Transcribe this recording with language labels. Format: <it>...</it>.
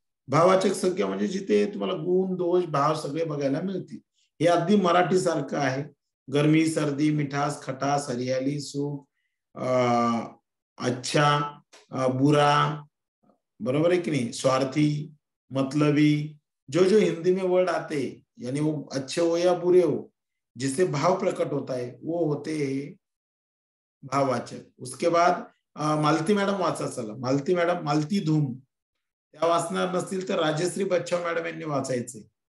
<mr>भाववाचक संज्ञा म्हणजे जिथे तुम्हाला गुण, दोष, भाव सगळे बघायला मिळतील. हे अगदी मराठी सारखं आहे.</mr> <hi>गर्मी, सर्दी, मिठास, खटास, हरियाली, सुख, अच्छा, बुरा, बरोबर है कि नहीं, स्वार्थी, मतलबी, जो जो हिंदी में वर्ड आते यानी वो अच्छे हो या बुरे हो, जिससे भाव प्रकट होता है वो होते हैं भाववाचक.</hi> <mr>उसके बाद मालती मॅडम वाचा. चला मालती मॅडम. मालती धूम त्या वाचणार नसतील तर राजश्री बच्चाव मॅडम यांनी वाचायचे.</mr>